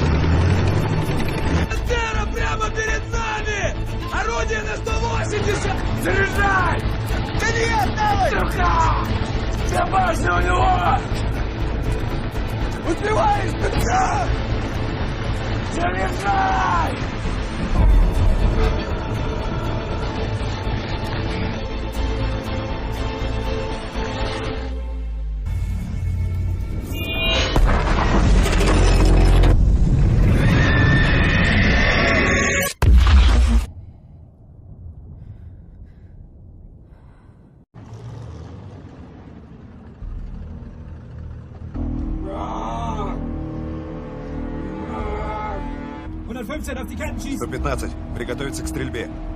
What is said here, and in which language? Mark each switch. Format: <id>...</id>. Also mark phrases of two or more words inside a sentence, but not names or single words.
<ru>Пантера прямо перед нами! Орудие на 180! Заряжай! Да нет, давай! Сука! Вся башня у него! Успеваешь, пятка! Заряжай!</ru> <de>Auf die Kanten schießen. 115.</de> <ru>Приготовиться к стрельбе.</ru>